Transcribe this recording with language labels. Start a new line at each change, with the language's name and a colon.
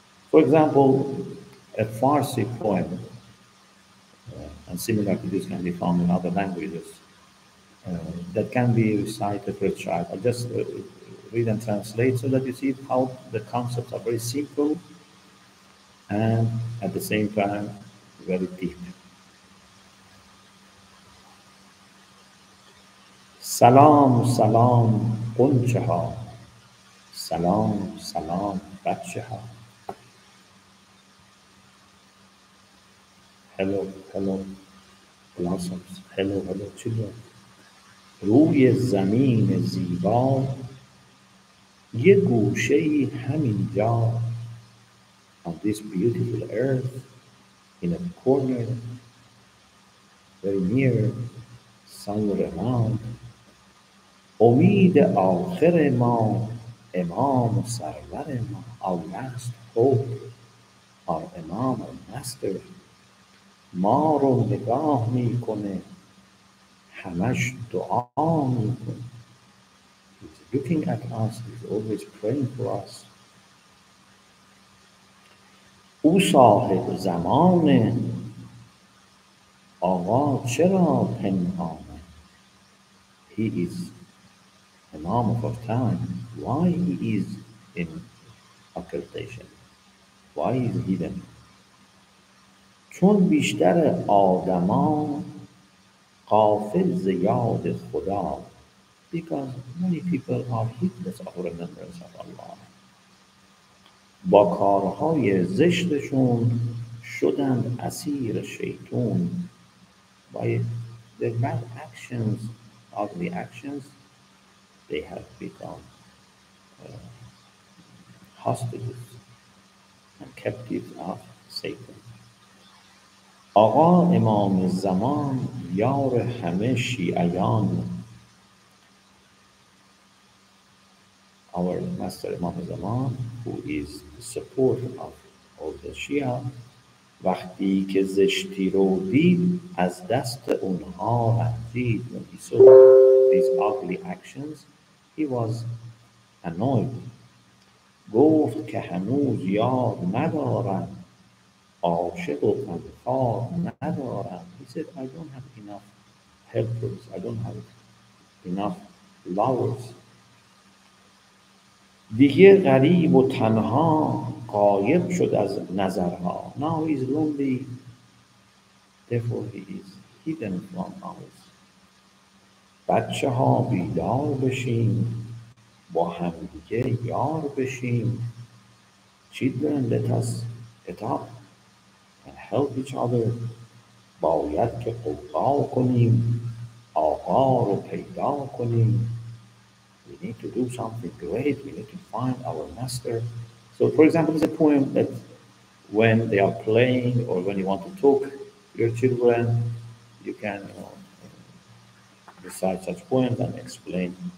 English: For example, a Farsi poem, and similar to this can be found in other languages, uh, that can be recited for a child. I'll just read and translate so that you see how the concepts are very simple and at the same time very deep.
Persian: سلام سلام غنچه ها، سلام سلام بچه ها.
English: Hello, hello blossoms, hello, hello children.
Persian: روی زمین زیبا یه گوشه همین جا.
English: On this beautiful earth, in a corner, very near, somewhere around,
Persian: امید آخر ما امام و سرور ما.
English: Our last hope, our Imam, our Master,
Persian: ما رو نگاه میکنه، همش دعا میکنه.
English: He's looking at us, he's always praying for us.
Persian: او صاحب زمانه، آقا چرا پنهانه.
English: He is Imam of our time. Why he is in occultation? Why he is hidden?
Persian: چون بیشتر آدما غافل ز یاد خدا.
English: Because many people are heedless of remembrance of Allah.
Persian: با کارهای زشتشون شدند اسیر شیطون.
English: By their bad actions, ugly actions, they have become hostages and captives of Satan. آقا امام زمان یار همه شیعیان. Our Master Imam Zaman, who is the support of all the Shia,
Persian: وقتی که زشتی رو دید از دست اونها رنجید.
English: When he saw these ugly actions, he was annoyed.
Persian: گفت که هنوز یاد ندارم، عاشق و غمخوار ندارم.
English: He said, I don't have enough helpers, I don't have enough lovers.
Persian: دیگه غریب و تنها غایب شد از نظرها.
English: Now he is lonely, therefore he is hidden from us.
Persian: بچه ها بیدار بشین با همدیگه یار بشیم.
English: Children, let us get up and help each other.
Persian: باید که قوقا کنیم آقا رو پیدا کنیم.
English: We need to do something great. We need to find our master. So, for example, there's a poem that when they are playing or when you want to talk to your children, you can recite such poems and explain.